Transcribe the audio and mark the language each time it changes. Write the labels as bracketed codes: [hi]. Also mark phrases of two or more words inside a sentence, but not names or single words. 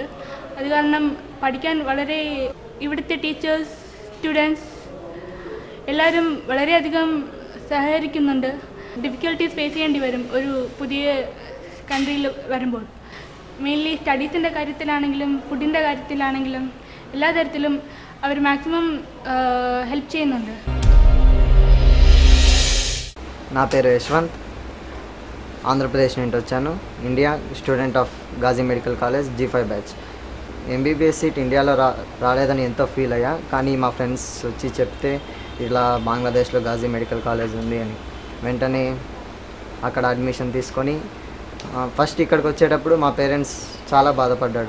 [ml] അത് കാരണം പഠിക്കാൻ വളരെ ഇവിടുത്തെ ടീച്ചേഴ്സ്, സ്റ്റുഡൻസ് എല്ലാവരും വളരെയധികം സഹകരിക്കുന്നുണ്ട്. [en] difficulties face [ml] ചെയ്യേണ്ടി വരും ഒരു പുതിയ കൺട്രിയിൽ വരുമ്പോൾ. മെയിൻലി സ്റ്റഡീസിൻ്റെ കാര്യത്തിലാണെങ്കിലും ഫുഡിൻ്റെ കാര്യത്തിലാണെങ്കിലും എല്ലാ തരത്തിലും അവർ [en] maximum help [ml] ചെയ്യുന്നുണ്ട്. [te] నా పేరు యశ్వంత్, ఆంధ్రప్రదేశ్ నుండి వచ్చాను. [en] India student of Gazi Medical College G5 batch. [te] MBBS సీట్ ఇండియాలో రాలేదని ఎంతో ఫీల్ అయ్యా, కానీ మా ఫ్రెండ్స్ వచ్చి చెప్తే ఇలా బంగ్లాదేశ్లో గాజీ మెడికల్ కాలేజ్ ఉంది అని వెంటనే అక్కడ అడ్మిషన్ తీసుకొని ఫస్ట్ ఇక్కడికి వచ్చేటప్పుడు మా పేరెంట్స్ చాలా బాధపడ్డాడు.